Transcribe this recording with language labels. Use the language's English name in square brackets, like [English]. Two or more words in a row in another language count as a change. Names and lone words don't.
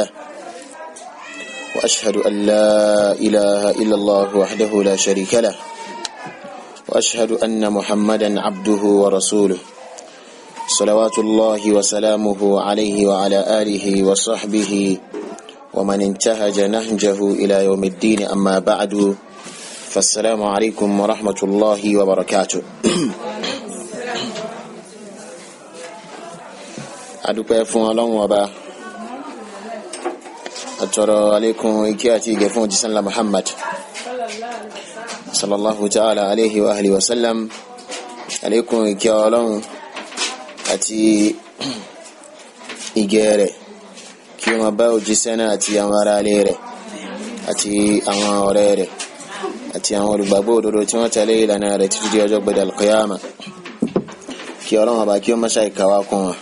[Arabic] وأشهد أن لا إله إلا الله وحده لا شريك له وأشهد أن محمدا عبده ورسوله صلوات الله وسلامه عليه وعلى آله وصحبه ومن انتهج نهجه إلى يوم الدين أما بعد فالسلام عليكم ورحمة الله وبركاته [Yoruba] adúpẹ́ fún Ọlọ́run Ọba atọrọ àlékún ìkẹ́ àti ìgẹ̀ fún òjíṣẹ́ ńlá Muhammad [Arabic] صلى الله تعالى عليه وآله وسلم [Yoruba] àlékún ìkẹ́ Ọlọ́run àti ìgẹ̀ rẹ̀ kí ó máa bá òjíṣẹ́ náà àti àwọn ará ilé rẹ̀ àti àwọn ọ̀rẹ́ rẹ̀ àti àwọn olùgbàgbọ́ òdodo tí wọ́n tẹ̀lé ìlànà rẹ̀ títí di ọjọ́ gbẹ̀dẹ̀ al-qiyama kí Ọlọ́run Ọba kí ó máa ṣe ìkàwá kún wọn.